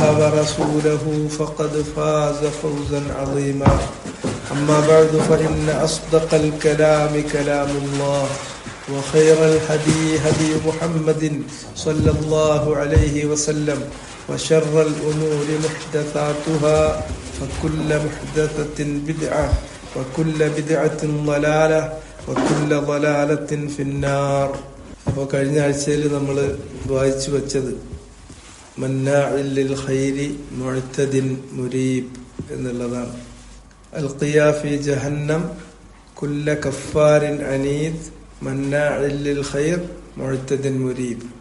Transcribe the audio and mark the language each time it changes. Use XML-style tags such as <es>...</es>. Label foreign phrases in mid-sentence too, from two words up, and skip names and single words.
<ar>ورسوله فقد فاز فوزا عظيما أما بعد فإن أصدق الكلام كلام الله وخير الهدي هدي محمد صلى الله عليه وسلم وشر الأمور محدثاتها فكل محدثة بدعة وكل بدعة ضلالة وكل ضلالة في النار.</ar> <ml>അപ്പോൾ കഴിഞ്ഞ ആഴ്ചയിൽ നമ്മൾ വായിച്ചു വച്ചത്</ml> <ar>مناع للخير معتد مريب</ar> <ml>എന്നുള്ളതാണ്.</ml> <ar>ألقيا في جهنم كل كفار عنيد مناع للخير معتد مريب.</ar>